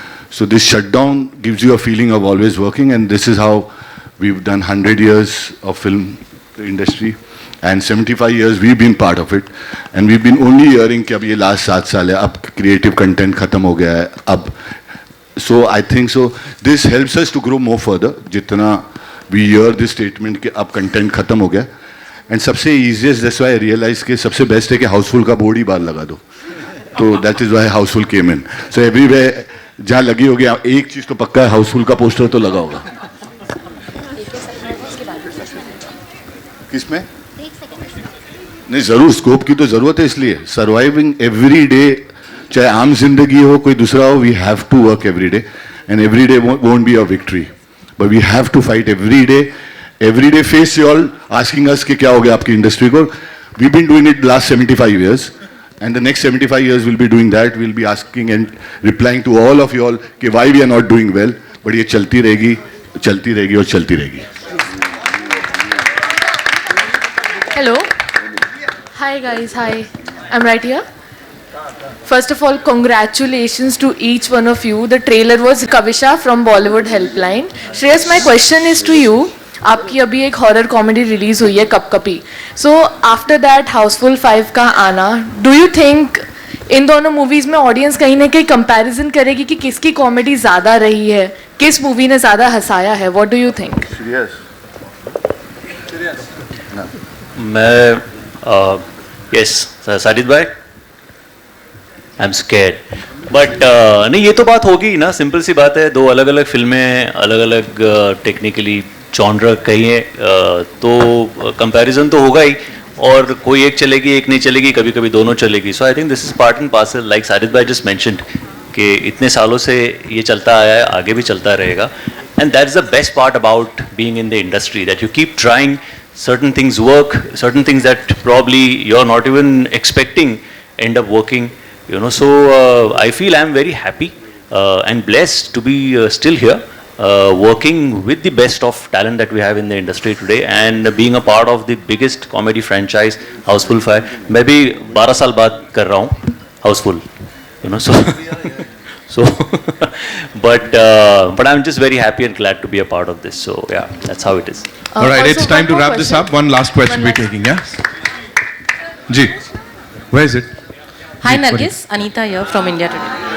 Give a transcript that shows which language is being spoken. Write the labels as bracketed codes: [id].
[en] So this shutdown gives you a feeling of always working, and this is how we've done 100 years of film industry, and 75 years we've been part of it, and we've been only hearing [hi] कि अब ये last 7 साल है, अब [en] creative content खत्म हो गया है, अब. So I think so this helps us to grow more further. [hi] जितना [en] we hear this statement [hi] कि अब content खत्म हो गया. And सबसे easiest, [en] that's why I realized [hi] कि सबसे best है कि हाउसफुल का बोर्ड ही बाहर लगा दो. [en] तो that is why Housefull came in. [hi] So everywhere जहाँ लगी होगी, एक चीज तो पक्का है, हाउसफुल का पोस्टर तो लगा होगा. किसमें? नहीं, जरूर स्कोप की तो जरूरत है. [en] इसलिए surviving every day, [hi] चाहे आम जिंदगी हो कोई दूसरा हो, [en] We have to work every day, and every day won't be a victory, but we have to fight every day. Every day face you all asking us [hi] कि क्या हो गया आपकी इंडस्ट्री को. [en] We've been doing it last 75 years, and the next 75 years we'll be doing that. We'll be asking and replying to all of you all कि why we are not doing well. [hi] But ये चलती रहेगी और चलती रहेगी. [en] Hello. Hi guys. Hi. I'm right here. First of all, congratulations to each one of you. The trailer was Kavisha from Bollywood Helpline. Shreyas, my question is to you. [hi] आपकी अभी एक horror comedy release हुई है कपकपी. [en] so after that [hi] Housefull 5 का आना, [en] do you think [hi] in दोनों movies में audience कहीं ना कहीं कंपैरिजन करेगी कि किसकी कॉमेडी ज़्यादा रही है, किस मूवी ने ज़्यादा हंसाया है? [en] What do you think? [hi] मैं यस साजिद भाई, [en] I am scared, [hi] बट नहीं, ये तो बात होगी ना, सिंपल सी बात है. 2 अलग अलग फिल्में, अलग अलग टेक्निकली जॉनर कहिए, तो कंपैरिजन तो होगा ही, और कोई एक चलेगी एक नहीं चलेगी, कभी कभी दोनों चलेगी. [en] so I think this is part and parcel, like Sajid भाई just mentioned [hi] कि इतने सालों से ये चलता आया है, आगे भी चलता रहेगा. [en] And that is the best part about being in the industry, that you keep trying. Certain things work, certain things that probably you're not even expecting end up working, you know. So I feel I'm very happy and blessed to be still here, working with the best of talent that we have in the industry today, and being a part of the biggest comedy franchise, Houseful 5. [hi] मैं भी 12 साल बाद कर रहा हूँ Houseful, [en] you know. So but I'm just very happy and glad to be a part of this. So yeah, that's how it is. All right, it's time to wrap this up. One last question we're taking, yeah? Ji, where is it? Hi Nargis, Anita here from India Today.